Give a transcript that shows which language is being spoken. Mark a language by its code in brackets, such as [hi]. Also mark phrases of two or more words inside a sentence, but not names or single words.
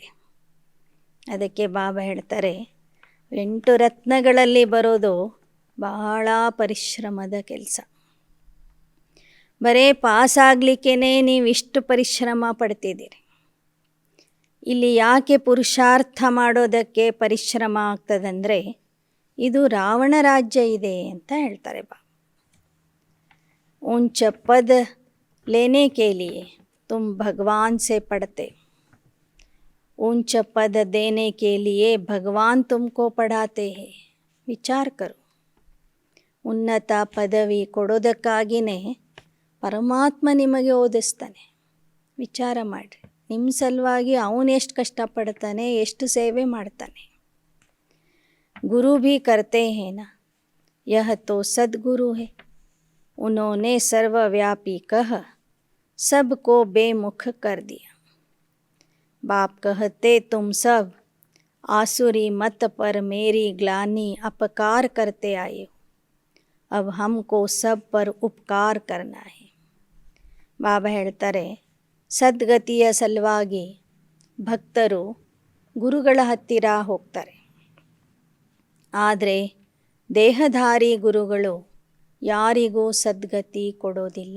[kn] ಅದಕ್ಕೆ ಬಾಬಾ ಹೇಳ್ತಾರೆ, 8 ರತ್ನಗಳಲ್ಲಿ ಬರೋದು ಬಹಳ ಪರಿಶ್ರಮದ ಕೆಲಸ. ಬರೀ ಪಾಸ್ ಆಗಲಿಕ್ಕೇ ನೀವು ಇಷ್ಟು ಪರಿಶ್ರಮ ಪಡ್ತಿದ್ದೀರಿ. ಇಲ್ಲಿ ಯಾಕೆ ಪುರುಷಾರ್ಥ ಮಾಡೋದಕ್ಕೆ ಪರಿಶ್ರಮ ಆಗ್ತದಂದರೆ, ಇದು ರಾವಣ ರಾಜ್ಯ ಇದೆ ಅಂತ ಹೇಳ್ತಾರೆ ಬಾಬಾ. [hi] ऊंच पद लेने के लिए तुम भगवान से पढ़ते, ऊंच पद देने के लिए भगवान तुमको पढ़ाते हैं. विचार करो. [kn] ಉನ್ನತ ಪದವಿ ಕೊಡೋದಕ್ಕಾಗಿಯೇ ಪರಮಾತ್ಮ ನಿಮಗೆ ಓದಿಸ್ತಾನೆ. ವಿಚಾರ ಮಾಡಿರಿ, ನಿಮ್ಮ ಸಲುವಾಗಿ ಅವನು ಎಷ್ಟು ಕಷ್ಟಪಡ್ತಾನೆ, ಎಷ್ಟು ಸೇವೆ ಮಾಡ್ತಾನೆ. [hi] गुरु भी करते हैं न, यह तो सद्गुरु है. उन्होंने सर्वव्यापी कह सबको बेमुख कर दिया. बाप कहते तुम सब आसुरी मत पर मेरी ग्लानि अपकार करते आए हो, अब हमको सब पर उपकार करना है. [kn] ಬಾಬಾ ಹೇಳ್ತಾರೆ, ಸದ್ಗತಿಯ ಸಲುವಾಗಿ ಭಕ್ತರು ಗುರುಗಳ ಹತ್ತಿರ ಹೋಗ್ತಾರೆ. ಆದರೆ ದೇಹಧಾರಿ ಗುರುಗಳು ಯಾರಿಗೂ ಸದ್ಗತಿ ಕೊಡೋದಿಲ್ಲ.